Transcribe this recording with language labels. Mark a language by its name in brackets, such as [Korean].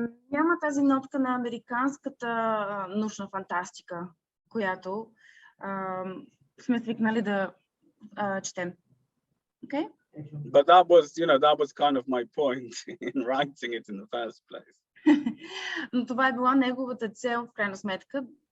[Bulgarian] Няма тази нотка на американската научна фантастика, която сме свикнали да четем. [English] Okay? But that was kind of my point in writing it in the first place. [Bulgarian] Но това е била неговата цел, в крайна сметка.